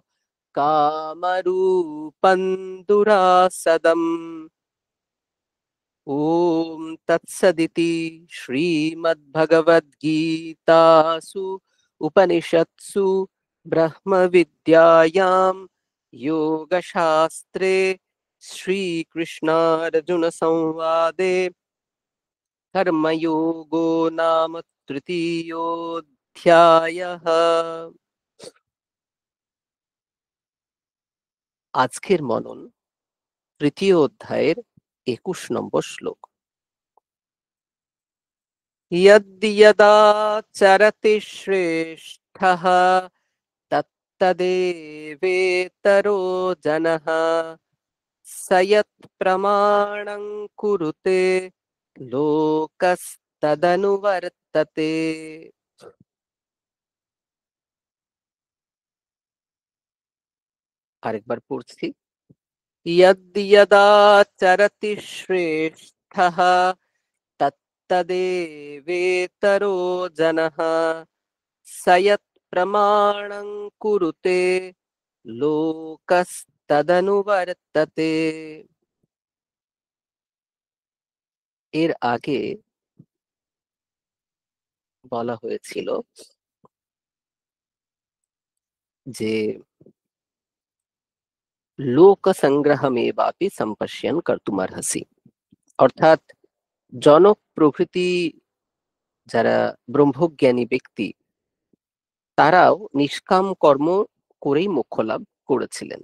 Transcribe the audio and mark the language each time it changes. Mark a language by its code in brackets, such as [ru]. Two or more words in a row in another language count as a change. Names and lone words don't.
[sa] कामरूपं दुरासदम् ॐ तत्सदिति श्रीमद्भगवद्गीतासु उपनिषत्सु ब्रह्मविद्यायां योगशास्त्रे श्रीकृष्णार्जुनसंवादे कर्मयोगो नाम तृतीयोऽध्यायः। [bn] আজকের মনন তৃতীয় অধ্যায়ের 21 নম্বর শ্লোক। [sa] यद्यदाचरति श्रेष्ठः तत्तदेवेतरो जनः स यत्प्रमाणं कुरुते लोकस्तदनुवर्तते। [bn] আরেকবার পড়ছি। [sa] यद्यदाचरति श्रेष्ठः तत्तदेवेतरो जनः स यत्प्रमाणं कुरुते लोकस्तदनुवर्तते। [bn] এর আগে বলা হয়েছিল যে [sa] লোক সংগ্রহমেবাপি সম্পশ্যন কর্তুমর্হসি, [bn] অর্থাৎ জনক প্রভৃতি যারা ব্রহ্মজ্ঞানী ব্যক্তি তারাও নিষ্কাম কর্ম করেই মোক্ষ লাভ করেছিলেন।